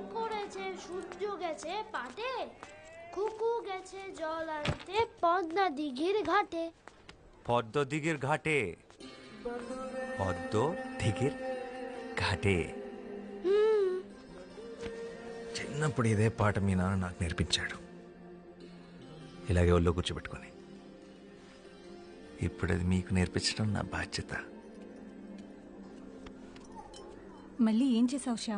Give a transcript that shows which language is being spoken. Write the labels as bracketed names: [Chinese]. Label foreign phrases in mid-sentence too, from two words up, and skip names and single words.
[Bangla] করেছে, সূর্য গেছে পাটে, কুকু গেছে জল আনতে পদ্মা দিঘির ঘাটে। পদ্ম দিঘির ঘাটে, পদ্ম দিঘির ఘాటే. [Telugu] చిన్నప్పుడు ఇదే పాట మీ నాన్న నాకు నేర్పించాడు, ఇలాగే ఒళ్ళో కూర్చోబెట్టుకొని. ఇప్పుడు అది మీకు నేర్పించడం నా బాధ్యత. మళ్ళీ ఏం చేసావు శ్యామ్?